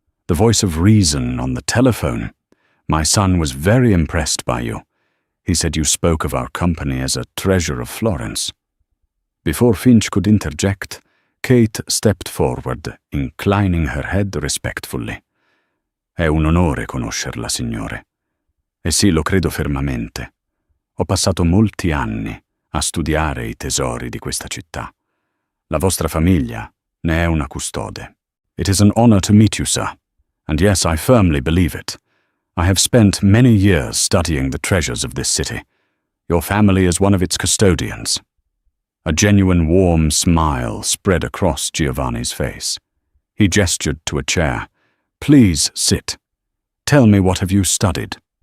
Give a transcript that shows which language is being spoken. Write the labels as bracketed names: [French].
[English] "The voice of reason on the telephone. My son was very impressed by you. He said you spoke of our company as a treasure of Florence." Before Finch could interject, Kate stepped forward, inclining her head respectfully. [Italian] "È un onore conoscerla, signore. E sì, lo credo fermamente. Ho passato molti anni a studiare i tesori di questa città. La vostra famiglia ne è una custode. [English] It is an honor to meet you, sir. And yes, I firmly believe it. I have spent many years studying the treasures of this city. Your family is one of its custodians." A genuine warm smile spread across Giovanni's face. He gestured to a chair. "Please sit. Tell me, what have you studied?"